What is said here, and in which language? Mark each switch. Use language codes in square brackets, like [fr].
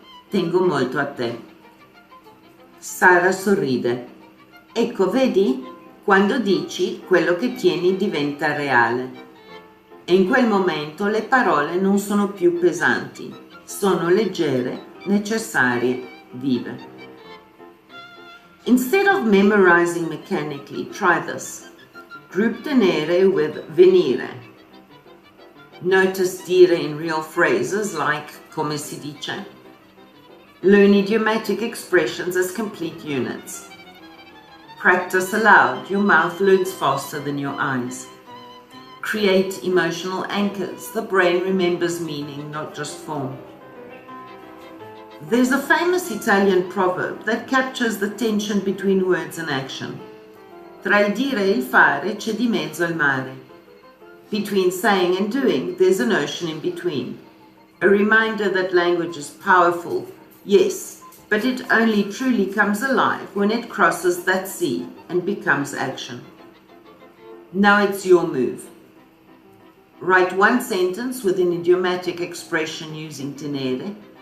[it] Tengo molto a te. Sara sorride. Ecco, vedi? Quando dici, quello che tieni diventa reale. E in quel momento le parole non sono più pesanti, sono leggere, necessarie, vive. [en] Instead of memorizing mechanically, try this. Group tenere with venire. Notice dire in real phrases like [it] come si dice. [en] Learn idiomatic expressions as complete units. Practice aloud. Your mouth learns faster than your eyes. Create emotional anchors. The brain remembers meaning, not just form. There's a famous Italian proverb that captures the tension between words and action. [it] Tra il dire e il fare c'è di mezzo il mare. [en] Between saying and doing, there's an ocean in between. A reminder that language is powerful, yes, but it only truly comes alive when it crosses that sea and becomes action. Now it's your move. Write one sentence with an idiomatic expression using tenere.